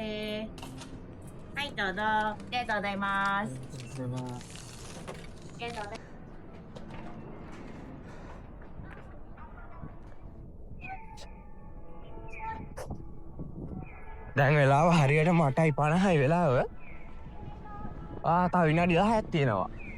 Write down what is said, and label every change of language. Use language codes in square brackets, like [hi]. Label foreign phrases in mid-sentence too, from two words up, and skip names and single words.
[ja] はい、どうぞ。ありがとうございます。ありがとうございます。 [si] දැන් වෙලාව හරියට 8:50 වෙලාව. තව විනාඩි 10ක් තියෙනවා.